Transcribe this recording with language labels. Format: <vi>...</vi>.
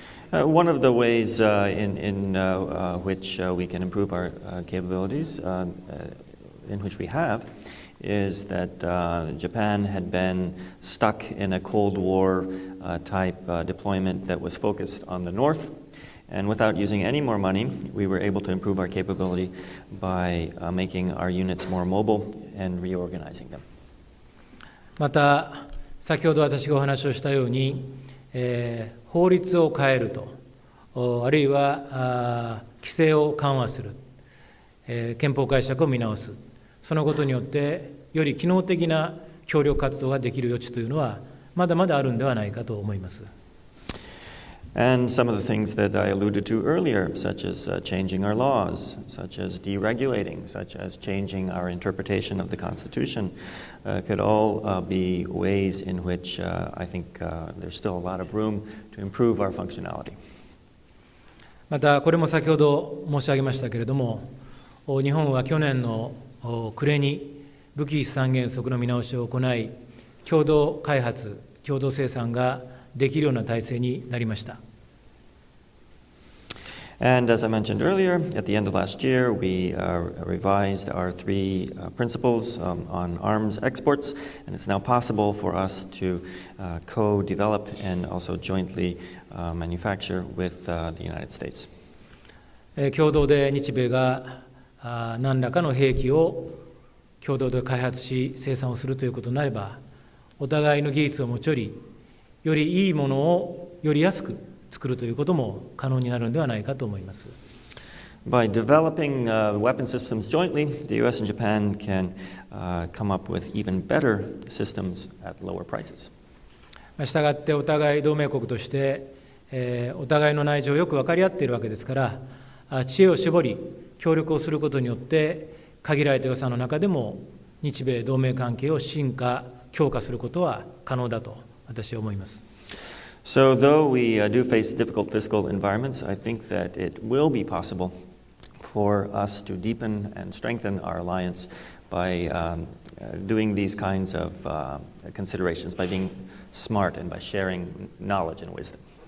<en>One of the ways in which we can improve our capabilities, in which we have, is that Japan had been stuck in a Cold War type deployment that was focused on the North, and without using any more money, we were able to improve our capability by making our units more mobile and reorganizing them.</en> <ja>また、先ほど私がお話をしたように、法律を変えると、あるいは規制を緩和する、憲法解釈を見直す、そのことによってより機能的な協力活動ができる余地というのはまだまだあるんではないかと思います。</ja> <en>And some of the things that I alluded to earlier, such as changing our laws, such as deregulating, such as changing our interpretation of the Constitution, could all be ways in which I think there's still a lot of room to improve our functionality.</en> <ja>また、これも先ほど申し上げましたけれども、日本は去年の暮れに武器三原則の見直しを行い、共同開発、共同生産ができるような体制になりました。</ja> <en>And as I mentioned earlier, at the end of last year, we revised our three principles on arms exports, and it's now possible for us to co-develop and also jointly manufacture with the United States.</en> <ja>共同で日米が何らかの兵器を共同で開発し生産をするということになれば、お互いの技術を持ち寄り、よりいいものをより安く作るということも可能になるのではないかと思います。</ja> <en>By developing weapon systems jointly, the U.S. and Japan can come up with even better systems at lower prices.</en> <ja>したがってお互い同盟国として、お互いの内情をよく分かり合っているわけですから、知恵を絞り協力をすることによって限られた予算の中でも日米同盟関係を進化強化することは可能だと私は思います。</ja> <en>So though we do face difficult fiscal environments, I think that it will be possible for us to deepen and strengthen our alliance by doing these kinds of considerations, by being smart and by sharing knowledge and wisdom.</en>